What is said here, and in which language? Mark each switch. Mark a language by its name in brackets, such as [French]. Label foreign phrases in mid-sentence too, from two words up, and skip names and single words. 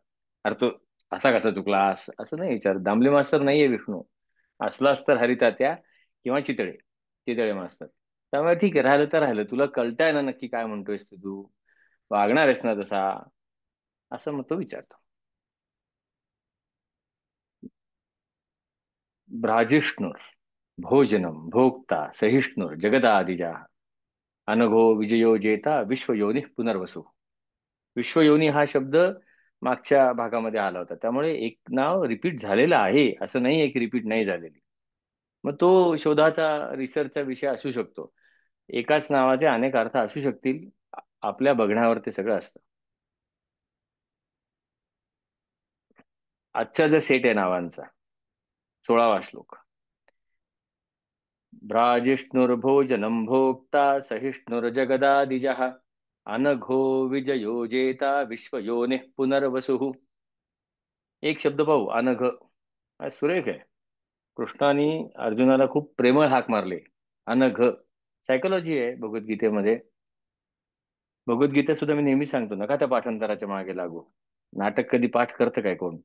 [Marathi] अरे तो असा कसा चुकलास असं नाही विचार. दामले मास्तर नाहीये विष्णू. असलाच तर हरितात्या किंवा चितळे, चितळे मास्तर. त्यामुळे ठीक आहे, राहिलं तर राहिलं. तुला कळतंय ना नक्की काय म्हणतोयस ते तू? वागणार आहेस ना तसा? असं मग तो विचारतो. [Sanskrit] भ्राजिष्णुर भोजनम भोक्ता सहिष्णुर जगदादिजा अनघो विजयो जेता विश्वयोनी पुनर्वसु. [Marathi] विश्वयोनी हा शब्द मागच्या भागामध्ये आला होता, त्यामुळे एक नाव रिपीट झालेलं आहे असं नाही आहे की रिपीट नाही झालेली. मग तो शोधाचा रिसर्चचा विषय असू शकतो. एकाच नावाचे अनेक अर्थ असू शकतील. आपल्या बघण्यावर ते सगळं असतं. आजचा जो सेट आहे नावांचा, 16वा श्लोक. [Sanskrit] भ्राजिष्णुर्भोजनं भोक्ता सहिष्णुर्जगदादिजः अनघो विजयो जेता विश्वयोनिः पुनर्वसुः. [Marathi] एक शब्द पाहू, अनघ. हा सुरेख आहे. कृष्णाने अर्जुनाला खूप प्रेमळ हाक मारले, अनघ. सायकोलॉजी आहे भगवद्गीतेमध्ये. भगवद्गीता सुद्धा मी नेहमी सांगतो, नका त्या पाठांतराच्या मागे लागू. नाटक कधी पाठ करतं काय कोण?